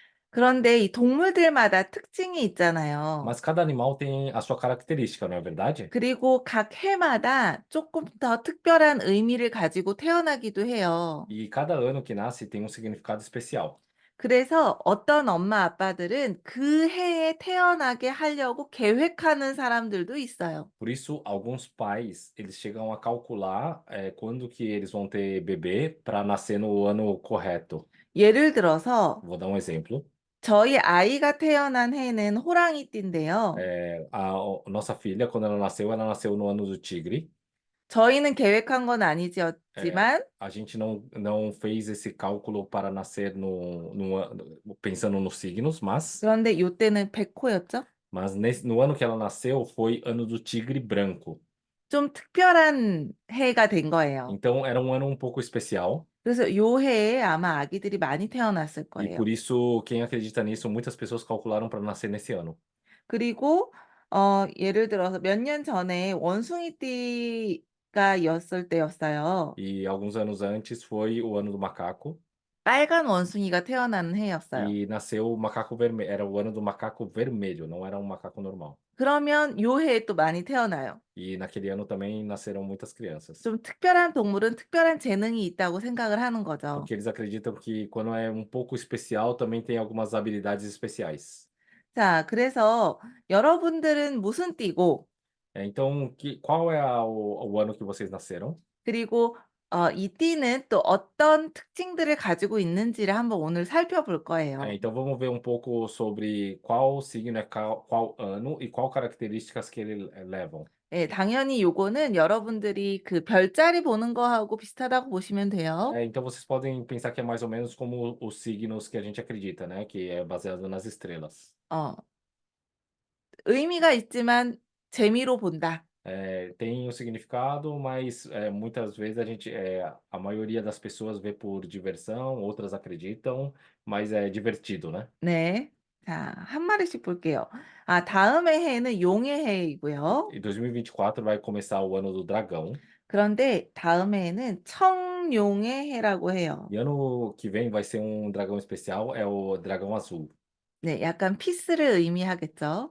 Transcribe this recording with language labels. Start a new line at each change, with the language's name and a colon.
Korean: 그런데 이 동물들마다 특징이 있잖아요.
Portuguese: Mas cada animal tem a sua característica, não é verdade?
Korean: 그리고 각 해마다 조금 더 특별한 의미를 가지고 태어나기도 해요.
Portuguese: E cada ano que nasce tem um significado especial.
Korean: 그래서 어떤 엄마 아빠들은 그 해에 태어나게 하려고 계획하는 사람들도 있어요.
Portuguese: Por isso, alguns pais, eles chegam a calcular quando que eles vão ter bebê para nascer no ano correto.
Korean: 예를 들어서
Portuguese: Vou dar um exemplo.
Korean: 저희 아이가 태어난 해는 호랑이띠인데요.
Portuguese: Nossa filha, quando ela nasceu no ano do tigre.
Korean: 저희는 계획한 건 아니지만
Portuguese: A gente não fez esse cálculo para nascer pensando nos signos, mas
Korean: 그런데 이때는 백호였죠?
Portuguese: no ano que ela nasceu foi ano do tigre branco.
Korean: 좀 특별한 해가 된 거예요.
Portuguese: Então era um ano um pouco especial.
Korean: 그래서 요 해에 아마 아기들이 많이 태어났을
Portuguese: E
Korean: 거예요.
Portuguese: por isso, quem acredita nisso, muitas pessoas calcularam para nascer nesse ano.
Korean: 그리고 예를 들어서 몇 년 전에 원숭이띠가 였을 때였어요.
Portuguese: E alguns anos antes foi o ano do macaco.
Korean: 빨간 원숭이가 태어나는 해였어요.
Portuguese: E nasceu o macaco vermelho. Era o ano do macaco vermelho, não era um macaco normal.
Korean: 그러면 요 해에 또 많이 태어나요.
Portuguese: E naquele ano também nasceram muitas crianças.
Korean: 좀 특별한 동물은 특별한 재능이 있다고 생각을 하는 거죠.
Portuguese: Porque eles acreditam que quando é um pouco especial, também tem algumas habilidades especiais.
Korean: 자, 그래서 여러분들은 무슨 띠고,
Portuguese: Então, qual é o ano que vocês nasceram?
Korean: 그리고 이 띠는 또 어떤 특징들을 가지고 있는지를 한번 오늘 살펴볼 거예요.
Portuguese: Então vamos ver um pouco sobre qual signo é qual ano e qual características que ele levam.
Korean: 예, 당연히 요거는 여러분들이 그 별자리 보는 거하고 비슷하다고 보시면 돼요.
Portuguese: Então vocês podem pensar que é mais ou menos como os signos que a gente acredita, né? Que é baseado nas estrelas.
Korean: 어, 의미가 있지만 재미로 본다.
Portuguese: Tem um significado, mas muitas vezes a maioria das pessoas vê por diversão, outras acreditam, mas é divertido, né?
Korean: 네. 자, 한 마리씩 볼게요. 다음의 해는 용의 해이고요.
Portuguese: E 2024 vai começar o ano do dragão.
Korean: 그런데 다음의 해는 청룡의 해라고 해요.
Portuguese: E ano que vem vai ser um dragão especial, é o dragão azul.
Korean: 네, 약간 피스를 의미하겠죠.